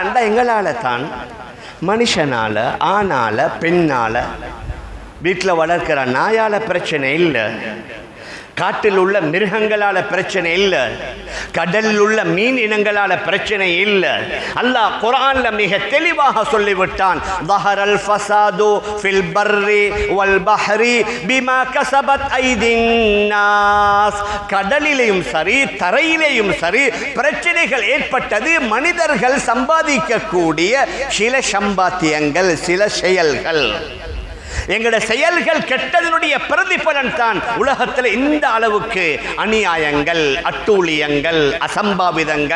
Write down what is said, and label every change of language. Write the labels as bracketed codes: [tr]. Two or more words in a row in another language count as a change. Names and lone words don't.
[ta] எங்களால தான், மனுஷனால, ஆணால, பெண்ணால, வீட்டில் வளர்க்கிற நாயால பிரச்சனை இல்லை, காட்டில் உள்ள மிருகங்களால பிரச்சனை இல்லை, கடலில் உள்ள மீன் இனங்களால பிரச்சனை இல்லை. அல்லாஹ் குர்ஆன்ல மிக தெளிவாக சொல்லிவிட்டான், [ar] ظهر الفساد في البر والبحر بما كسبت أيدي الناس. [ta] கடலிலேயும் சரி, தரையிலேயும் சரி, பிரச்சனைகள் ஏற்பட்டது மனிதர்கள் சம்பாதிக்கக்கூடிய சில சம்பாத்தியங்கள், சில செயல்கள். எங்களுடைய செயல்கள் கெட்டதனுடைய பிரதிபலன் தான் உலகத்தில் இந்த அளவுக்கு அநியாயங்கள், அட்டூழியங்கள், அசம்பாவிதங்கள்.